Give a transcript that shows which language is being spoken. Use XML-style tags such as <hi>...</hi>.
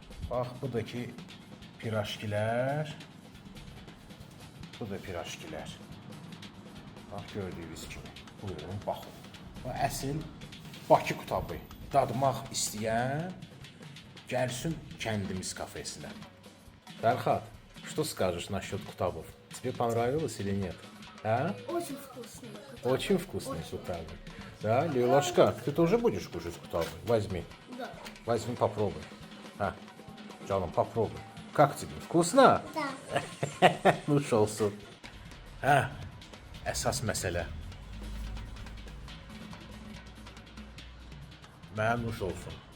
<az>Bax bu da ki piraşkilər. Bu da piraşkilər. Bax gördüyünüz kimi. Buyurun baxın. Bu əsl Bakı kitabı dadmaq istəyən gəlsin kəndimiz kafesinə.</az> <ru>Фархад, что скажешь насчет кутабов? Тебе понравилось или нет? А? Очень вкусный. Очень вкусные кутабы. Да, Лилашка, ты тоже будешь кушать кутабы? Возьми. Да. Возьми, попробуй. Canım, попробуй. Как тебе? Вкусно? Да.</ru> <az>Nuş olsun. Əsas məsələ. Mənə nuş olsun.</az>